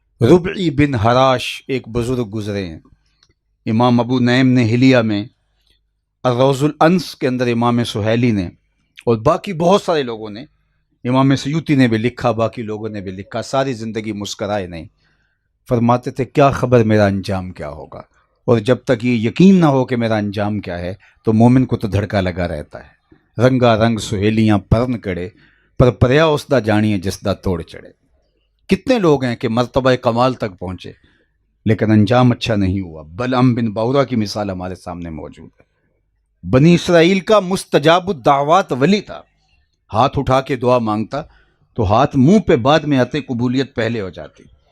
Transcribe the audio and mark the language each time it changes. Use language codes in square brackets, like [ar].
[ur] ربعی بن حراش ایک بزرگ گزرے ہیں, امام ابو نعیم نے حلیہ میں, الروض الانس کے اندر امام سہیلی نے, اور باقی بہت سارے لوگوں نے, امام سیوطی نے بھی لکھا, باقی لوگوں نے بھی لکھا, ساری زندگی مسکرائے نہیں. فرماتے تھے کیا خبر میرا انجام کیا ہوگا, اور جب تک یہ یقین نہ ہو کہ میرا انجام کیا ہے تو مومن کو تو دھڑکا لگا رہتا ہے. [pa] رنگا رنگ سہیلیاں پرن کڑے, پر پریا اس دا جانیے جس دا توڑ چڑھے. [ur] کتنے لوگ ہیں کہ مرتبہ کمال تک پہنچے لیکن انجام اچھا نہیں ہوا. بلعم بن باورا کی مثال ہمارے سامنے موجود ہے. بنی اسرائیل کا مستجاب الدعوات ولی تھا, ہاتھ اٹھا کے دعا مانگتا تو ہاتھ منہ پہ بعد میں آتے, قبولیت پہلے ہو جاتی.